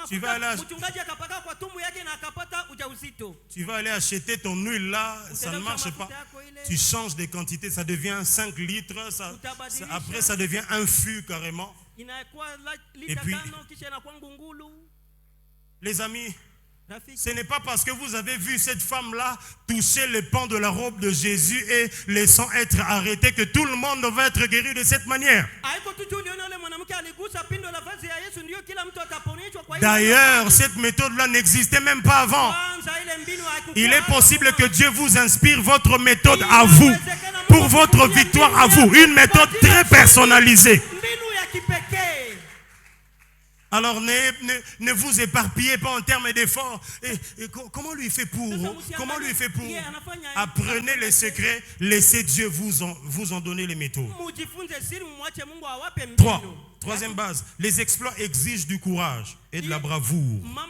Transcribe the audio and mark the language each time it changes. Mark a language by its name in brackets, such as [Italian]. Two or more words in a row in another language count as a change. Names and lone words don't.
[French] Tu vas [Swahili] mafuta, [French] aller [Swahili] mchungaji akapaka kwa tumbo yake na akapata ujauzito. [French] Tu vas aller acheter ton huile là, ça ne marche pas. Tu changes de quantité, ça devient 5 litres, après ça devient un fût carrément. [Swahili] Inakuwa [French] Et [Swahili] lita [French] puis, [Swahili] 5 kisha inakuwa ngungulu. [French] les amis, [Swahili] Rafiki, [French] ce n'est pas parce que vous avez vu cette femme-là toucher le pan de la robe de Jésus et laissant être arrêté que tout le monde va être guéri de cette manière. [Swahili] haiko tu uliona yule mwanamke aligusa pindo la vazi ya Yesu ndio kila mtu ataponeshwa kwa hiyo. [French] D'ailleurs, cette méthode-là n'existait même pas avant. [Swahili] Kwanza ile mbinu haikuwa. [French] Il est possible que Dieu vous inspire votre méthode à vous, pour votre victoire à vous, une méthode très personnalisée. [Swahili] Mbinu ya kipekee. [French] Alors ne vous éparpillez pas en termes d'efforts. Et comment lui fait pour? Comment lui fait pour? Apprenez les secrets, laissez Dieu vous en donner les méthodes. 3. Troisième base, les exploits exigent du courage et de la bravoure.